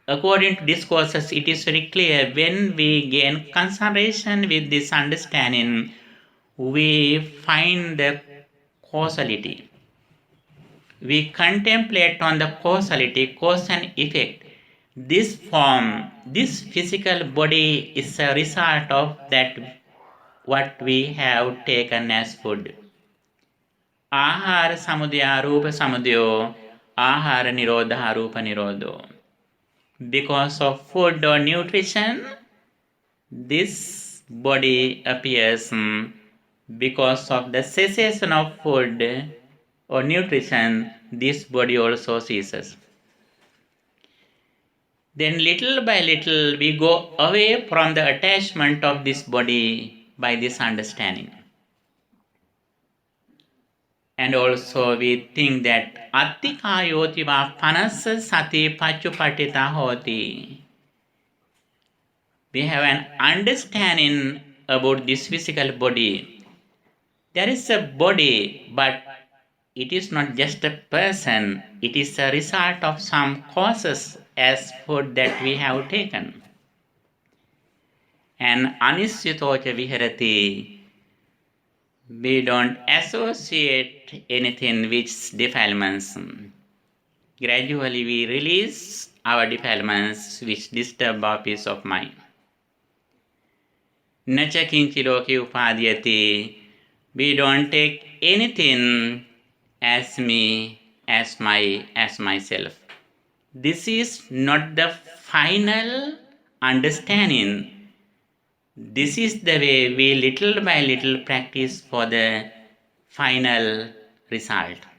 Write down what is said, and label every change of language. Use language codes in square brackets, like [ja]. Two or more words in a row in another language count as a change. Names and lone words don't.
[en] According to discourses, it is very clear when we gain concentration with this understanding, we find the causality. We contemplate on the causality, cause and effect. This form, this physical body is a result of that what we have taken as food. [pi] Ahara samudaya rupa samudaya, ahara nirodha rupa nirodha. [en] Because of food or nutrition, this body appears. Because of the cessation of food or nutrition, this body also ceases. Then little by little we go away from the attachment of this body by this understanding. And also we think that [pi] attikayoti va panasa sati pachupatita hoti. [en] We have an understanding about this physical body. There is a body, but it is not just a person. It is a result of some causes as food that we have taken. [pi] And anisyatocha viharati, [en] we don't associate anything with defilements. Gradually we release our defilements which disturb our peace of mind. [pi] Nacha kinchi loke upadhyati, [en] we don't take anything as me, as myself. This is not the final understanding. This is the way we little by little practice for the final result.